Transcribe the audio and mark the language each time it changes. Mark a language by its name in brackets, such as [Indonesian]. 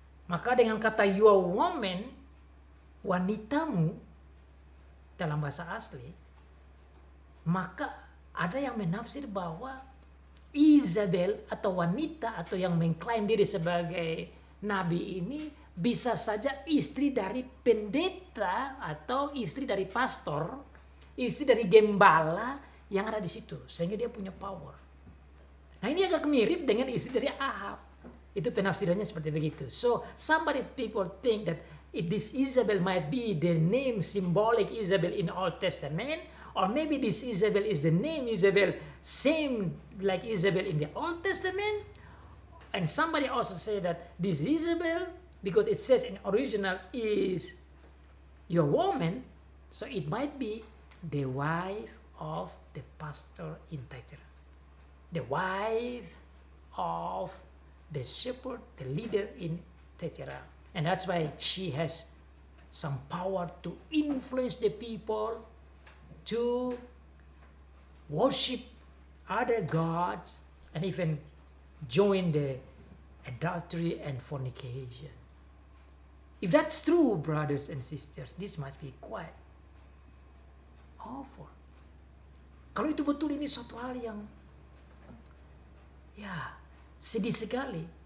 [Indonesian] Maka dengan kata [English] you are woman, [Indonesian] wanitamu, dalam bahasa asli, maka ada yang menafsir bahwa Izabel atau wanita atau yang mengklaim diri sebagai nabi ini bisa saja istri dari pendeta atau istri dari pastor, istri dari gembala yang ada di situ, sehingga dia punya power. Nah, ini agak mirip dengan istri dari Ahab. Itu penafsirannya seperti begitu. [English] So people think that this Izabel might be the name symbolic Izabel in Old Testament, or maybe this Izabel is the name Izabel same like Izabel in the Old Testament. And somebody also say that this Izabel, because it says in original is your woman, so it might be the wife of the pastor in Thyatira, the wife of the shepherd, the leader in Thyatira. And that's why she has some power to influence the people to worship other gods and even join the adultery and fornication. If that's true, brothers and sisters, this must be quite awful. [Indonesian] Kalau itu betul, ini suatu hal yang ya sedih sekali.